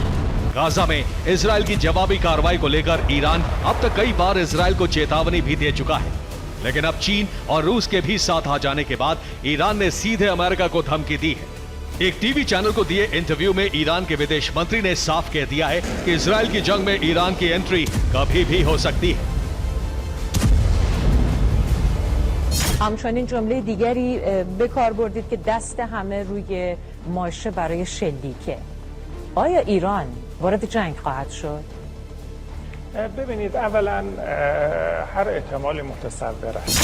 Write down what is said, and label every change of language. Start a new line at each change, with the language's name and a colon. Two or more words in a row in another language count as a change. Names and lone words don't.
Hindi: गाजा में इजराइल की जवाबी कार्रवाई को लेकर ईरान अब तक कई बार इजराइल को चेतावनी भी दे चुका है, लेकिन अब चीन और रूस के भी साथ आ जाने के बाद ईरान ने सीधे अमेरिका को धमकी दी है। एक टीवी चैनल को दिए इंटरव्यू में ईरान के विदेश मंत्री ने साफ कह दिया है कि इजराइल की जंग में ईरान की एंट्री कभी भी हो सकती है।
Persian: همچنین جمله دیگری به کار بردید که دست همه روی ماشه برای شلیکه. آیا ایران وارد جنگ خواهد شد؟ ببینید اولا هر احتمالی متصور است.